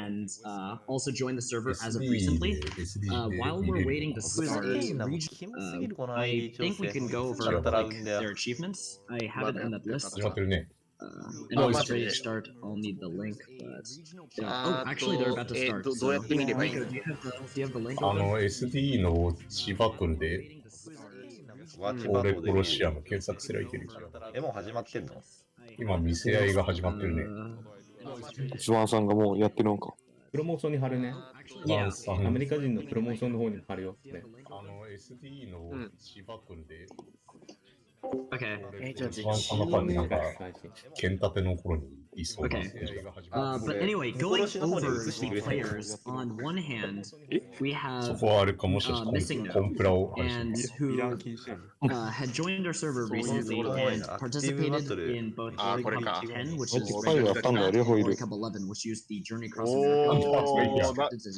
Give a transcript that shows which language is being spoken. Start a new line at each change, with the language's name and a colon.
English: and also joined the server as of recently. While we're waiting, who is a regional, I think we can go over like their achievements. I have it on that list.
Japanese: 始まってるね。
English: And always ready to start. I'll need the link, but oh, actually they're about to start.
Japanese: どうやって見ればいいの？
English: Do you have the link?
Japanese: SD の千葉君で、オーレコロシアム検索すればいける。もう始まってんの？今、見せ合いが始まってるね。スワンさんがもうやってるのか。プロモーションに貼るね。アメリカ人のプロモーションの方に貼るよ。ね、 SD の千葉君で、
English: Okay.
Japanese: スワンさんのファンになんか、剣立ての頃にいそうな。
English: But anyway, going over the players, on one hand, we have
Japanese: そこはあれかもしかしてコンプラを
English: and who had joined our server recently and participated in both Orre Cup 10, which is regular and Orre Cup 11, which used the Journey Across America.